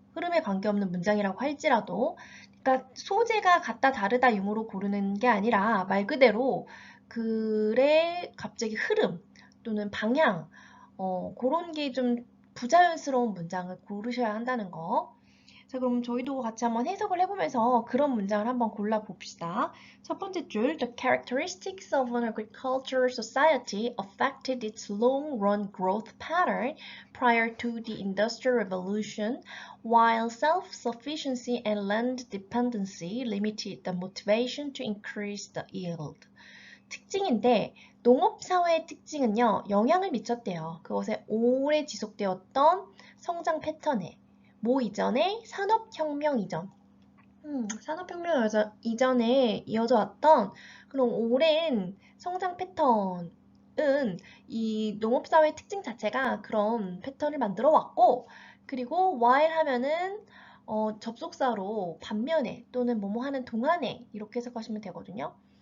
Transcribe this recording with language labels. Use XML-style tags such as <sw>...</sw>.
<ko>흐름에 관계없는 문장이라고 할지라도. 그러니까 소재가 같다 다르다 유무로 고르는 게 아니라 말 그대로 글의 갑자기 흐름 또는 방향 그런 게 좀 부자연스러운 문장을 고르셔야 한다는 거. 자, 그럼 저희도 같이 한번 해석을 해보면서 그런 문장을 한번 골라봅시다.</ko> <en>첫 번째 줄, The characteristics of an agricultural society affected its long-run growth pattern prior to the Industrial Revolution, while self-sufficiency and land dependency limited the motivation to increase the yield.</en> <ko>특징인데 농업사회의 특징은요, 영향을 미쳤대요. 그것에 오래 지속되었던 성장 패턴에 뭐 이전에 산업혁명 이전 산업혁명 이전에 이어져 왔던 그런 오랜 성장 패턴은 이 농업사회 특징 자체가 그런 패턴을 만들어 왔고, 그리고 while 하면은 접속사로 반면에 또는 뭐뭐 하는 동안에 이렇게 해석하시면 되거든요.</ko>